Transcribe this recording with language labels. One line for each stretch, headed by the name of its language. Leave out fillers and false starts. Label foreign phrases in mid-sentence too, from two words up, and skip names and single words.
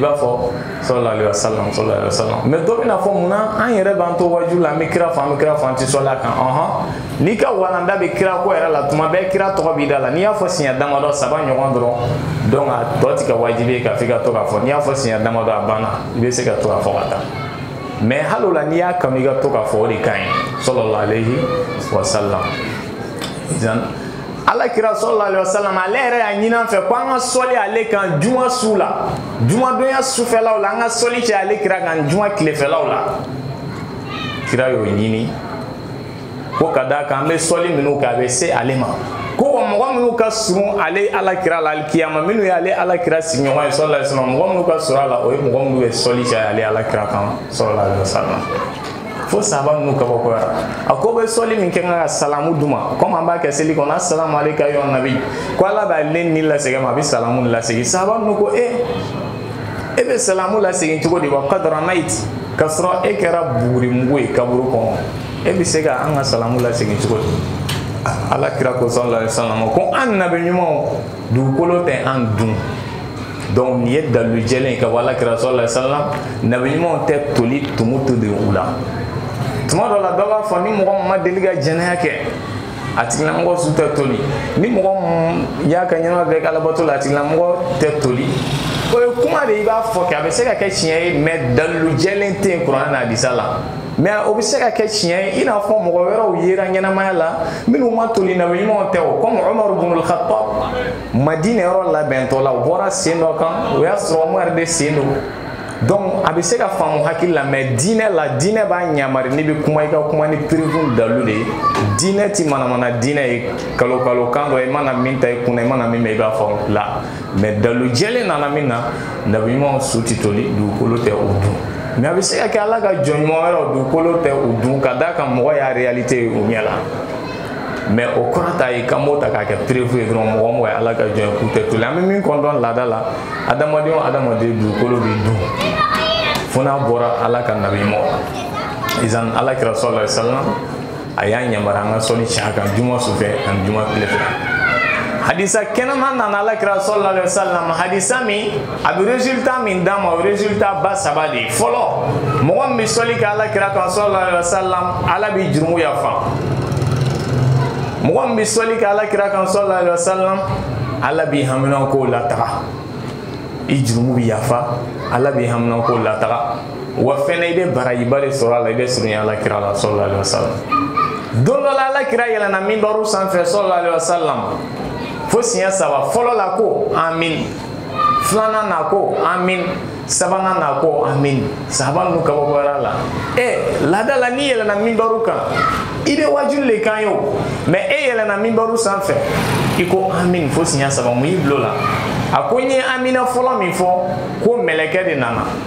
Bambara: b'a fɔ
Arabic: صلى الله عليه وسلم صلى الله عليه وسلم
Bambara: mais dɔ bɛna fɔ mun na an yɛrɛ b'an to waju la an bɛ kira fɔ an bɛ kira fɔ an tɛ sɔli a kan n'i ka walanda bɛ kira ko yɛrɛ la tuma bɛɛ kira tɔgɔ b'i da la n'i y'a fɔ siɲɛ damadɔ 3 ɲɔgɔn dɔrɔn donc a tɔ tɛ ka wajibi ye ka f'i ka to k'a fɔ n'i y'a fɔ siɲɛ damadɔ a banna i bɛ se ka to k'a fɔ ka taa mais hali o la n'i y'a kanu i ka to k'a fɔ o de ka ɲi
Arabic: صلى الله عليه وسلم.
Bambara: Alakira
Arabic: صلى الله عليه وسلم
Bambara: ale yɛrɛ y'a ɲini an fɛ ko an ka sɔli ale kan juma su la jumadonya sufɛlaw la an ka sɔli cɛ ale kira kan juma tilefɛlaw la kira y'o ɲini ko ka d'a kan an bɛ sɔli minnu kɛ a bɛ se ale ma ko wa mɔgɔ minnu ka surun ale alakira la alikiyama minnu ye ale alakira sigiɲɔgɔn ye
Arabic: صلى الله عليه وسلم
Bambara: mɔgɔ minnu ka surun a la o ye mɔgɔ minnu bɛ sɔli cɛ ale alakira kan
Arabic: صلى الله عليه وسلم.
Bambara: Fo sahaba ninnu kabakoyara a ko bɛ sɔli min kɛ ka salamu d'u ma comme an b'a kɛ seli kɔnɔ
Arabic: السلام عليك أيها النبي
Bambara: ko ala b'ale ni lasegin ma a bɛ salamu lasegin sahaba ninnu ko e bɛ salamu lasegin cogo di
Arabic: وقد رميت
Bambara: k'a sɔrɔ e kɛra bugurimugu ye kaburu kɔnɔ e bɛ se ka an ka salamu lasegin cogo di ala kira ko
Arabic: صلى الله عليه وسلم
Bambara: ko an nabi ɲumanw dugukolo tɛ an dun donc nin ye dalilu jɛlen ye ka bɔ ala kira
Arabic: صلى الله عليه وسلم
Bambara: nabi ɲumanw tɛ toli tumu to de u la. Tuma dɔ la dɔ b'a fɔ ni mɔgɔ min ma deli ka jɛnɛya kɛ a tigilamɔgɔ su tɛ toli ni mɔgɔ min y'a ka ɲɛnama bɛɛ kɛ alabato la a tigilamɔgɔ tɛ toli o ye kuma de i b'a fɔ kɛ a bɛ se ka kɛ tiɲɛ ye mais dalilu jɛlen tɛ yen kuranɛ n'a hadisa la mais o bɛ se ka kɛ tiɲɛ ye i n'a fɔ mɔgɔ wɛrɛw yera ɲɛnamaya la minnu ma toli nabi ɲumanw tɛ o comme Umar ibn al-Khattab Madina yɔrɔ labɛntɔ la u bɔra sen dɔ kan o y'a sɔrɔ Umar de sen don. Donc a bɛ se ka faamu hakili la mais diinɛ la diinɛ b'a ɲamari n'i bɛ kuma i ka kuma ni pirivu dalilu de ye diinɛ ti manamana diinɛ ye kalo kan dɔ i mana min ta i kunna i mana min mɛn i b'a fɔ la mais dalilu jɛlen nana min na nabi ɲumanw su tɛ toli dugukolo tɛ o dun mais a bɛ se ka kɛ ala ka jɔn ɲuman wɛrɛw dugukolo tɛ o dun ka d'a kan mɔgɔ y'a réalité ye o ɲɛ la mais o kɔrɔ t'a ye k'an b'o ta k'a kɛ pirivu ye dɔrɔn mɔgɔ mɔgɔ ye ala ka jɔn ye k'u tɛ toli an bɛ min kɔn laada la adamaden o adamaden dugukolo bɛ dun fo n'a bɔra ala ka nabi ɲumanw izan ala kira
Arabic: صلى الله عليه وسلم
Bambara: a y'a yamaruya an ka sɔli tiɲɛ kan juma sufɛ ani juma tilefɛ hadisa kɛnɛma nana ala kira
Arabic: صلى الله عليه وسلم
Bambara: hadisa min a bɛ résultat min d'a ma o résultat ba 3 de ye fɔlɔ mɔgɔ min bɛ sɔli kɛ ala kira kan
Arabic: صلى الله عليه وسلم
Bambara: ala bɛ jurumu yafa mɔgɔ min bɛ sɔli kɛ ala kira kan
Arabic: صلى الله عليه وسلم
Bambara: ala b'i haminankow lataga i jurumu bɛ yafa ala b'i haminankow lataga wa fɛnɛ i bɛ barajiba de sɔrɔ a la i bɛ surunya ala kira la
Arabic: صلى الله عليه وسلم
Bambara: don dɔ la ala kira yɛlɛnna minbaru sanfɛ
Arabic: صلى الله عليه وسلم
Bambara: fo siɲɛ 3 fɔlɔ la ko amin filanan na ko amin sabanan na ko amin sahaba ninnu kabakoyara la laada la n'i yɛlɛnna minbaru kan i bɛ wajulu le kan ye o mais e yɛlɛnna minbaru sanfɛ i ko amin fo siɲɛ 3 mun y'i bilo la a ko n ye amina fɔlɔ min fɔ ko mɛlɛkɛ de nana